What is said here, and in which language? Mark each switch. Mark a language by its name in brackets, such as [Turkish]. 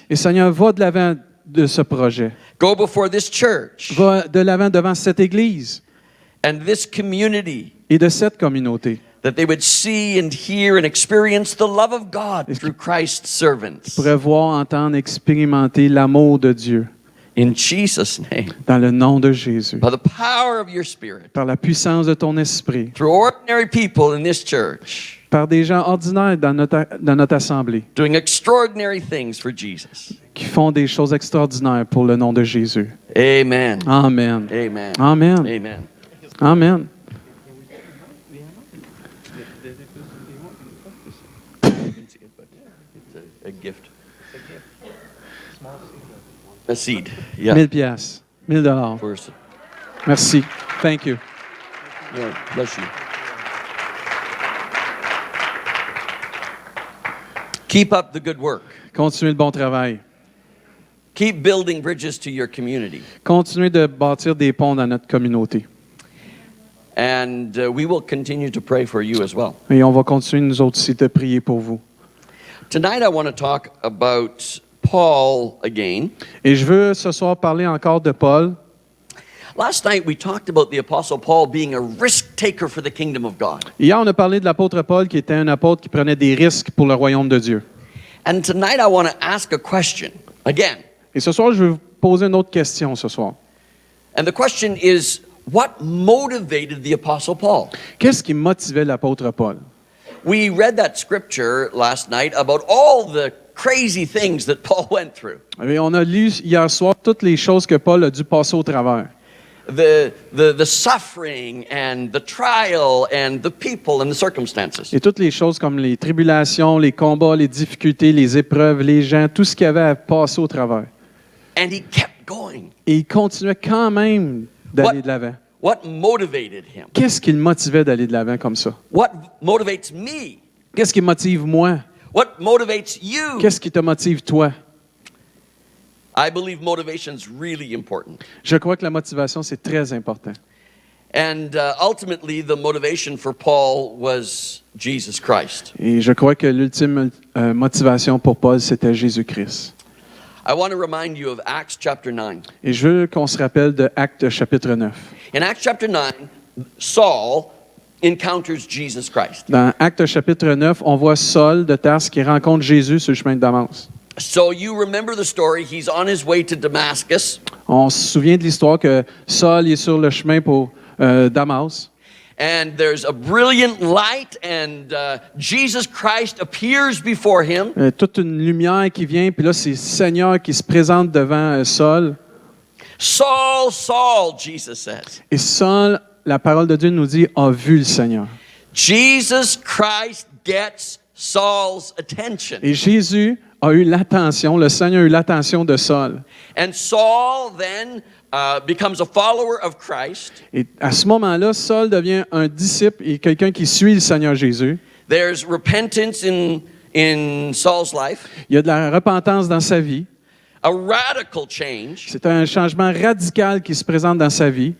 [French] Et Seigneur, va de l'avant de ce projet. [English] Go before this church [French] Va de l'avant devant cette Église [English] and this community, [French] et de cette communauté. [English] that they would see and hear and experience the love of God through Christ's servants. [French] Pourrait voir, entendre, expérimenter l'amour de Dieu [English] In Jesus' name, [French] dans le nom de Jésus. [English] by the power of your Spirit, [French] Par la puissance de ton esprit. [English] through ordinary people in this church, [French] Par des gens ordinaires dans notre assemblée [English] doing extraordinary things for Jesus. [French] qui font des choses extraordinaires pour le nom de Jésus. [English] Amen. [French] Amen. Amen. Amen. Amen. Amen. [English] A gift. A seed. Yeah. [French] 1000 piastres. 1000 dollars. [English] First. [French] Merci. [English] Thank you. Yeah, bless you. Keep up the good work. [French] Continuez le bon travail. [English] Keep building bridges to your community. [French] Continuez de bâtir des ponts dans notre communauté. [English] And we will continue to pray for you as well. [French] Et on va continuer, nous autres aussi, de prier pour vous. [English] Tonight I want to talk about Paul again. [French] Et je veux ce soir parler encore de Paul. [English] Last night we talked about the Apostle Paul being a risk taker for the kingdom of God. [French] Hier, on a parlé de l'apôtre Paul qui était un apôtre qui prenait des risques pour le royaume de Dieu. [English] And tonight I want to ask a question again. [French] Et ce soir, je vais vous poser une autre question ce soir. [English] And the question is, what motivated the Apostle Paul? [French] Qu'est-ce qui motivait l'apôtre Paul? [English] We read that scripture last night about all the crazy things that Paul went through. [French] Et on a lu hier soir toutes les choses que Paul a dû passer au travers. [English] The suffering and the trial and the people and the circumstances. [French] Et toutes les choses comme les tribulations, les combats, les difficultés, les épreuves, les gens, tout ce qu'il y avait à passer au travers. [English] And he kept going. [French] Et il continuait quand même d'aller de l'avant. [English] What motivated him? [French] Qu'est-ce qui le motivait d'aller de l'avant comme ça? [English] What motivates me? [French] Qu'est-ce qui motive moi? [English] What motivates you? [French] Qu'est-ce qui te motive toi? [English] I believe motivation is really important. [French] Je crois que la motivation, c'est très important. [English] And ultimately, the motivation for Paul was Jesus Christ. [French] Et je crois que l'ultime motivation pour Paul, c'était Jésus-Christ. [English] I want to remind you of Acts chapter 9. [French] Et je veux qu'on se rappelle de Actes chapitre 9. [English] In Acts chapter 9, Saul encounters Jesus Christ. [French] Dans Actes chapitre 9, on voit Saul de Tarse qui rencontre Jésus sur le chemin de Damas. [English] So you remember the story. He's on his way to Damascus. [French] On se souvient de l'histoire que Saul est sur le chemin pour Damas. [English] And there's a brilliant light, and Jesus Christ appears before him. [French] Toute une lumière qui vient, puis là, c'est le Seigneur qui se présente devant Saul. [English] Saul, Saul, Jesus says. [French] Et Saul, la parole de Dieu nous dit, a vu le Seigneur. [English] Jesus Christ gets Saul's attention. [French] Et Jésus a eu l'attention, le Seigneur a eu l'attention de Saul. [English] And Saul then becomes a follower of Christ. [French] Et à ce moment-là, Saul devient un disciple et quelqu'un qui suit le Seigneur Jésus. [English] There's repentance in Saul's life. [French] Il y a de la repentance dans sa vie. [English] A radical change. [French] C'est un changement radical qui se présente dans sa vie.